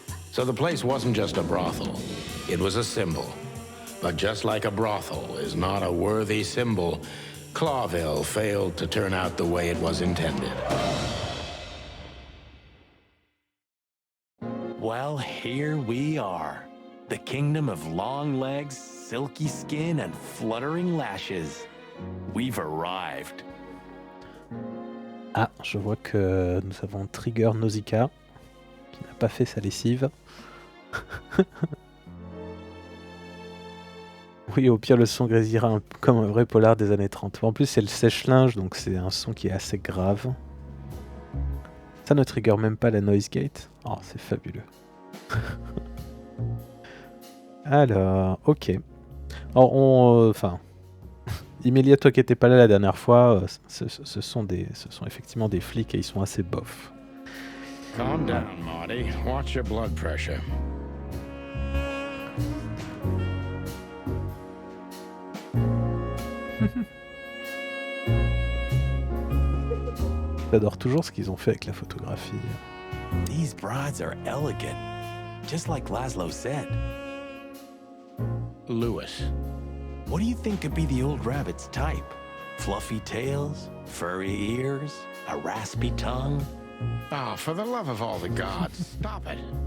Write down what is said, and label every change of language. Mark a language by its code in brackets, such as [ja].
[en] So the place wasn't just a brothel, it was a symbol. But just like a brothel is not a worthy symbol, Clawville failed to turn out the way it was intended. Well, here we are. The kingdom of long legs, silky skin, and fluttering lashes. We've arrived. [fr] Ah, je vois que nous avons Trigger Nausicaa, qui n'a pas fait sa lessive. Oui, au pire, le son grésillera comme un vrai polar des années 30. En plus, c'est le sèche-linge, donc c'est un son qui est assez grave. Ça ne trigger même pas la noise gate. Oh, c'est fabuleux. Alors, ok. Alors, enfin, Imélia, toi qui n'étais pas là la dernière fois, ce sont effectivement des flics et ils sont assez bof. [en] Calm down, Marty. Watch your blood pressure. [fr] J'adore toujours ce qu'ils ont fait avec la photographie. [en] These brides are elegant, just like Laszlo said. Lewis. What do you think could be the old rabbit's type? Fluffy tails, furry ears, a raspy tongue? Oh, for the love of all the gods, stop it.